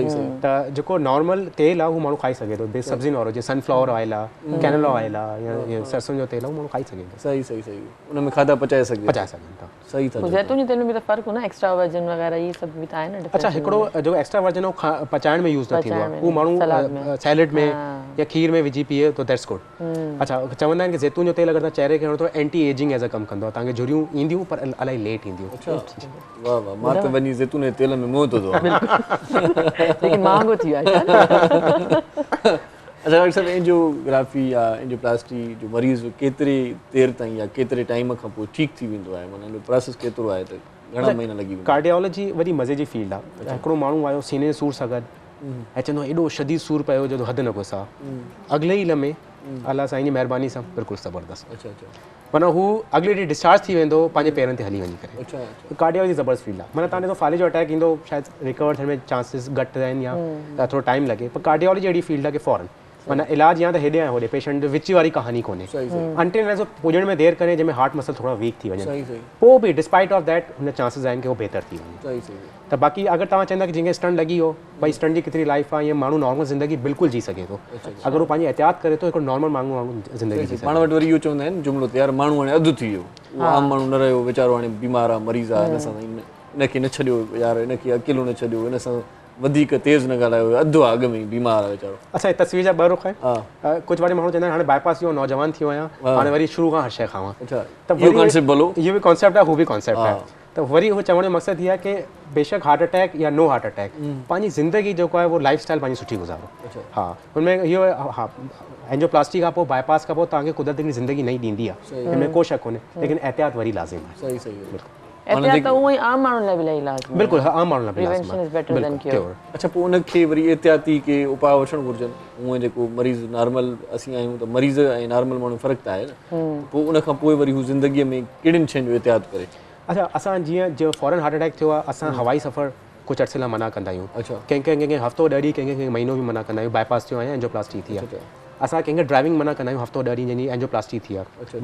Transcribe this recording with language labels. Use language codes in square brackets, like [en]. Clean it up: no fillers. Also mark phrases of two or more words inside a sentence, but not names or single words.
[sd] त जेको नॉर्मल तेल आहे उहो माण्हू खाई सघे थो, सब्ज़ी वारो जीअं [en] sunflower oil [sd] आहे, [en] canola oil [sd] आहे, या सरसों जो तेल आहे, उहो माण्हू खाई सघे थो। सही सही सही, उन में खाधा पचाए सघनि था। सही था। जैतून जे तेल में त फ़र्क़ु हो न, [en] extra virgin [sd] वग़ैरह ये सभु बि त आहे न। अच्छा, हिकिड़ो जेको [en] extra virgin [sd] आहे उहो पचाइण में यूज़ न थींदो आहे, उहो माण्हू सैलेड में या खीर में विझी पीए तो [en] that's good. [sd] अच्छा, चवंदा आहिनि कि जैतून जो तेल अगरि तव्हां चेहरे खे हणो त [en] anti ageing as a [sd] कमु कंदो आहे, तव्हांखे झुरियूं ईंदियूं पर इलाही लेट ईंदियूं। वाह वाह, मां त वञी जैतून जे तेल में मोह थो थियां, लेकिन महांगो थी वियो आहे। अच्छा डॉक्टर साहब, एंजियोग्राफी या एंजियोप्लास्टी जो मरीज़ केतिरे देर ताईं या केतिरे टाइम खां पोइ ठीकु थी वेंदो आहे, माना हिन प्रोसेस केतिरो आहे, त घणा महीना लॻी वेंदा? कार्डियोलॉजी वरी मज़े जी फील्ड आहे। हिकिड़ो माण्हू आयो सीने जे सूर सां गॾु ऐं चवंदो एॾो शदीद सूर पियो जो हदि न पुछा, अॻिले ई लम्हे अलाह साईं जी महिरबानी सां बिल्कुलु ज़बरदस्त। अच्छा अच्छा, माना हू अॻिले ॾींहुं डिस्चार्ज थी वेंदो पंहिंजे पेरनि ते हली वञी करे। कार्डियोलॉजी ज़बरदस्त फील्ड आहे। माना तव्हां ॾिसो फाले जो अटैक ईंदो, शायदि रिकवर थियण में चांसिस घटि आहिनि या थोरो टाइम लॻे, पर कार्डियोलॉजी अहिड़ी फील्ड आहे कि फ़ौरन माना इलाज या त हेॾे ऐं होॾे, पेशेंट विच वारी कहानी कोन्हे। अंटिल पुॼण में देरि करे जंहिंमें [en] heart muscle [sd] थोरा वीक थी वञे, पोइ बि [en] despite of that [sd] हुन चांसिस आहिनि कि उहो बहितर थी वञे। त बाक़ी अगरि तव्हां चवंदा कि जंहिंखे स्टंट लॻी हो, भई स्टंट जी केतिरी लाइफ आहे, ईअं माण्हू नॉर्मल ज़िंदगी बिल्कुलु जी सघे थो अगरि उहो पंहिंजी एहतियात करे थो, हिकिड़ो नॉर्मल माण्हू ज़िंदगी जी। पाण वटि वरी इहो चवंदा आहिनि जुमिलो त यार माण्हू हाणे अधु थी वियो, उहो आम माण्हू न रहियो, वीचारो हाणे बीमार आहे, मरीज़ आहे, हिन सां इनखे न छॾियो यार, इनखे अकेलो न छॾियो, हिन सां वधीक तेज़ न ॻाल्हायो, अधु आहे अॻु में ई बीमार आहे वीचारो। अच्छा, तस्वीर जा ॿ रुख आहिनि। कुझु वारे माण्हू चवंदा आहिनि हाणे बाईपास जो नौजवान थी वियो आहियां, हाणे वरी शुरू खां हर शइ खावां। अच्छा, त इहो कॉन्सेप्ट भलो, इहो बि कॉन्सेप्ट आहे, हू बि कॉन्सेप्ट आहे। त वरी उहो चवण जो मक़सदु इहा आहे कि बेशक [en] heart attack [sd] या [en] no heart attack, [sd] पंहिंजी ज़िंदगी जेको आहे उहो [en] life style [sd] पंहिंजी सुठी गुज़ारो। हा, हुनमें इहो हा, एंजियोप्लास्टी खां पोइ बाईपास खां पोइ तव्हांखे कुदरत हिकिड़ी ज़िंदगी नई ॾींदी आहे, हिनमें को शक कोन्हे, लेकिन एहतियात वरी लाज़िम आहे। सही सही, एहतियात त उहो ई आम माण्हुनि लाइ बि इलाही लाज़िमी आहे। बिल्कुलु, आम माण्हुनि लाइ बि [en] prevention is better than cure. [sd] अच्छा, पोइ उनखे वरी एहतियाती के उपाय वठणु घुरिजनि, हूअं जेको मरीज़ नॉर्मल असीं आहियूं त मरीज़ ऐं नॉर्मल माण्हू फ़र्क़ु त आहे न, पोइ उनखां पोइ वरी हू ज़िंदगीअ में कहिड़ियुनि शयुनि जो एहतियात करे? अच्छा, असां जीअं जो फॉरन [en] heart attack [sd] थियो आहे, असां हवाई सफ़र कुझु अर्से लाइ मना कंदा आहियूं। अच्छा, कंहिंखे हफ़्तो 10 ॾींहं, कंहिंखे महीनो बि मना कंदा आहियूं। बाईपास थियो आहे, एंजियोप्लास्टी थी आहे, असां कंहिंखे ड्राइविंग मना कंदा आहियूं हफ़्तो 10 ॾींहं जंहिंजी एंजियोप्लास्टी थी आहे।